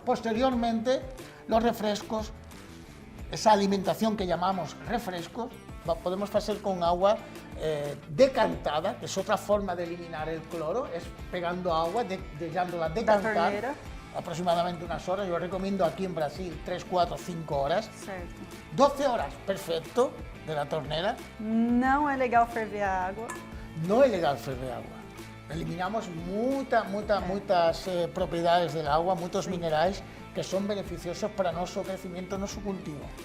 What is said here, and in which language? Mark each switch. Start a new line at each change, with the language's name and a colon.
Spanish: Posteriormente, los refrescos, esa alimentación que llamamos refrescos, podemos hacer con agua decantada, que es otra forma de eliminar el cloro, es pegando agua, dejándola decantar, aproximadamente unas horas. Yo recomiendo aquí en Brasil 3, 4, 5 horas.
Portuguese: Certo.
Spanish: 12 horas, perfecto, de la torneira.
Portuguese: Não é legal ferver a água.
Spanish: No es legal ferver agua. Eliminamos muchas propiedades del agua, muchos minerales que son beneficiosos para nuestro crecimiento, nuestro cultivo.